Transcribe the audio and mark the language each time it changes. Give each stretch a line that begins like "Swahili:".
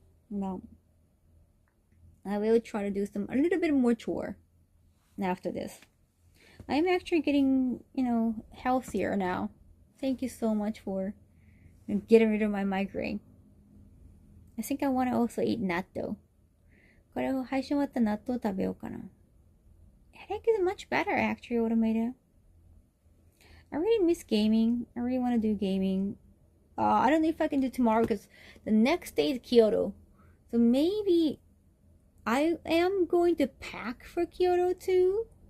English: No. I will try to do a little bit more chore after this. I'm actually getting, healthier now. Thank you so much for getting rid of my migraine. I think I want to also eat natto.
Japanese: これを配信終わった納豆食べようかな.
English: Headache is much better actually, automated. I really miss gaming. I really want to do gaming. I don't know if I can do tomorrow because the next day is Kyoto. So maybe I am going to pack for Kyoto too.